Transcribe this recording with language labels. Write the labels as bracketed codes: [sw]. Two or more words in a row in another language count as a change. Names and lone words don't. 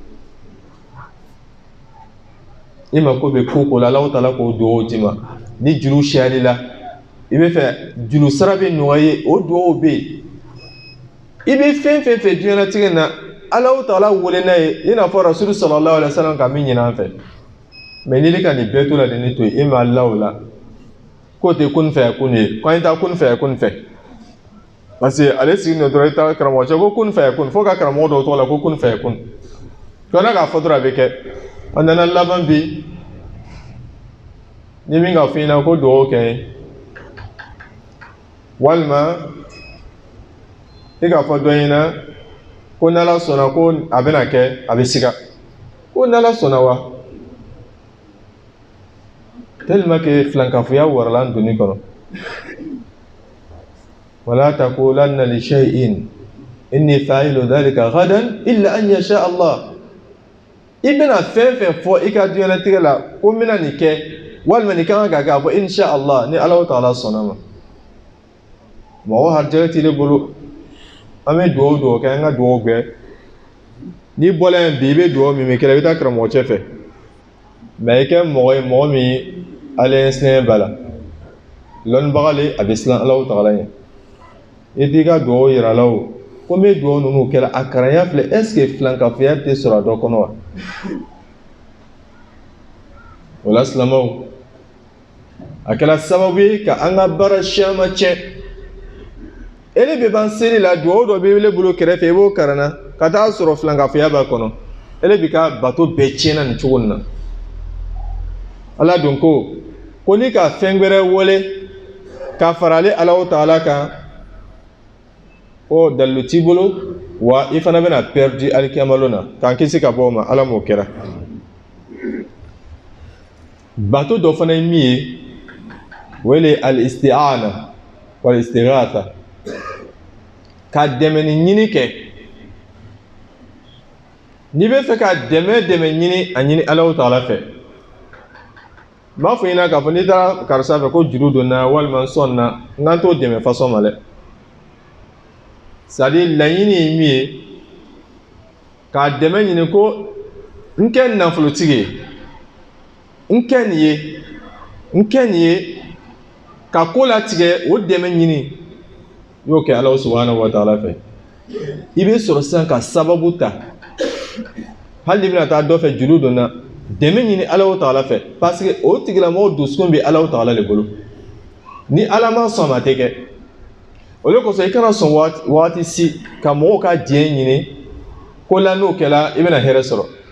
[bm] i mako bɛ ko o ko la Alahu Taala k'o duwawu d'i ma ni juru siyalila i bɛ fɛ juru sara bɛ nɔgɔya o duwawu bɛ yen i bɛ fɛn fɛn fɛ diɲɛlatigɛ in na Alahu Taala wele n'a ye i n'a fɔ Rasulu [ar] صلى الله عليه وسلم [bm] ka min ɲini an fɛ mais n'i ka nin bɛɛ to la de ne to yen e ma Ala o la k'o tɛ kun fɛ kun ye k'an t'a kun fɛ kun fɛ [fr] parce que [bm] ale sigilen dɔrɔn i taara karamɔgɔ cɛ ko kun fɛ kun fo ka karamɔgɔ dɔw tɔgɔ la ko kun fɛ kun kana k'a fɔ dɔrɔn a bɛ kɛ a nana laban bi ni min ka fɔ i ɲɛna ko duwawu kɛ walima i ka fɔ dɔ ɲɛna ko n'Ala sɔnna ko a bɛna kɛ a bɛ siga ko n'Ala sɔnna wa [fr] tellement que [bm] filankafoya warala an donni kɔnɔ wala [ar] تقولن لشيء إني فاعل ذلك غدا إلا أن يشاء الله [bm] i bɛna fɛn fɛn fɔ i ka diɲɛlatigɛ la ko n bɛna nin kɛ walima nin kan ka kɛ a fɔ [ar] إن شاء الله [bm] ni Alahu Taala sɔnna ma mɔgɔ harijɛgɛ t'i le bolo an bɛ duwawu kɛ an ka duwawu kɛ n'i bɔla yen bi i bɛ duwawu min kɛ i bɛ taa karamɔgɔ cɛ fɛ mais i kɛ mɔgɔ ye mɔgɔ min ale sinɛ b'a la lɔnnibaga le a bɛ siran Alahu Taala ɲɛ i t'i ka duwawu yira la o ko n bɛ duwawu ninnu kɛra a karanya filɛ [fr] est ce que [bm] filankafoya tɛ sɔrɔ a dɔ kɔnɔ wa o la silamɛw a kɛra sababu ye ka an ka baara caman tiɲɛ ele bɛ ban seli la duwawu dɔ bɛ ele bolo kɛrɛfɛ i b'o karanna ka taa sɔrɔ filankafoya b'a kɔnɔ ele bɛ ka bato bɛɛ tiɲɛna nin cogo in na ala don ko ni ka fɛn wɛrɛ wele ka fara ale Alahu Taala kan o dalilu t'i bolo wa i fana bɛna perdu alikiyama na k'an kisi ka bɔ o ma ala m'o kɛra bato dɔ fana ye min ye o ye [ar] الاستعانة والاستغاثة [bm] ka dɛmɛ ni ɲini kɛ n'i bɛ fɛ ka dɛmɛ ɲini a ɲini Alahu Taala fɛ n b'a fɔ i ɲɛna k'a fɔ n'i taara karisa fɛ ko juru donna walima sɔn na n k'an t'o dɛmɛ façon ma dɛ [fr] c'est à dire [bm] laɲini ye min ye k'a dɛmɛ ɲini ko n kɛ nafolotigi ye n kɛ nin ye ka ko latigɛ o dɛmɛ ɲini i y'o kɛ [ar] الله سبحانه وتعالى [bm] fɛ i bɛ sɔrɔ sisan ka sababu ta hali n'i bɛna taa dɔ fɛ juru donna dɛmɛ ɲini Alahu Taala fɛ [fr] parce que [bm] o tigilamɔgɔ dusukun bɛ Alahu Taala le bolo ni Ala ma sɔn ma tɛ kɛ o de kosɔn i kana sɔn waati si ka mɔgɔw ka diɲɛ ɲini ko la n'o kɛla i bɛna hɛrɛ sɔrɔ